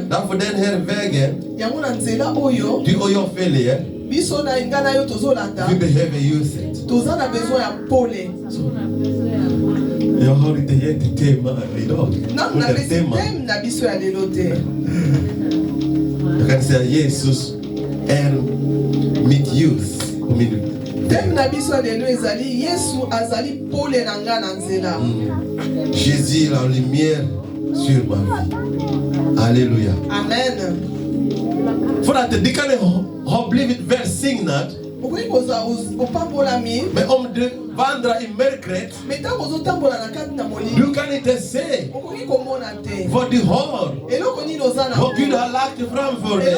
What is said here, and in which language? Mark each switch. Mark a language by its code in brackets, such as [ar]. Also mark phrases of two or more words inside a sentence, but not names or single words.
[sv] Därför den här vägen, du och jag följer, vi behöver ljuset. Jag har inte gett ett tema idag. Jag kan säga Jesus är mitt ljus och min [fr] Jésus est la lumière sur ma vie. Alléluia. [sv] Amen. För att det kan ha blivit välsignat. Men om du vandrar i mörkret, du kan inte se vad du har, vad Gud har lagt framför dig.